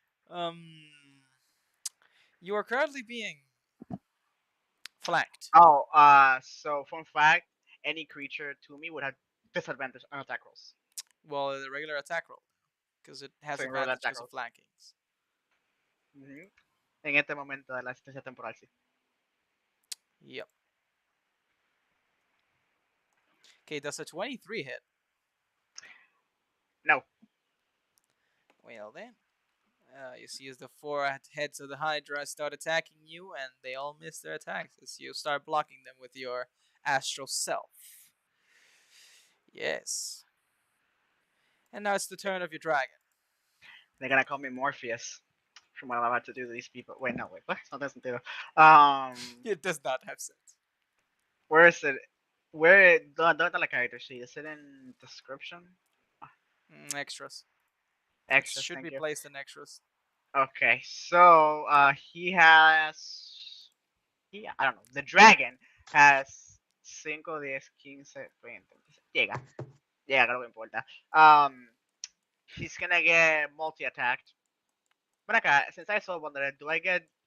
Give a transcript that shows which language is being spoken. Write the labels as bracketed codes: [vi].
[en] um, you are currently being flanked. Oh, so fun fact: any creature to me would have disadvantage on attack rolls. Well, the regular attack roll, because it has So you roll advantage attack because of rolls. flankings. Ujú. [es] En este momento de la asistencia temporal, sí. [en] Yep. Okay, does a 23 hit? No. Well then, you see as the four heads of the Hydra start attacking you, and they all miss their attacks as you start blocking them with your astral self. Yes. And now it's the turn of your dragon. They're gonna call me Morpheus from what I'm about to do to these people. Wait, no, wait. What? No, doesn't do. It does not have sense. Where is it? Where the like character sheet? Is it in description? Extras. It Extras, should thank be you. placed in extras. Okay, so he has I don't know. The dragon has 5, 10, 15, 20. [es] Llega, llega, creo que importa. [en] He's gonna get multi-attacked. But acá, since I saw one that, do I get?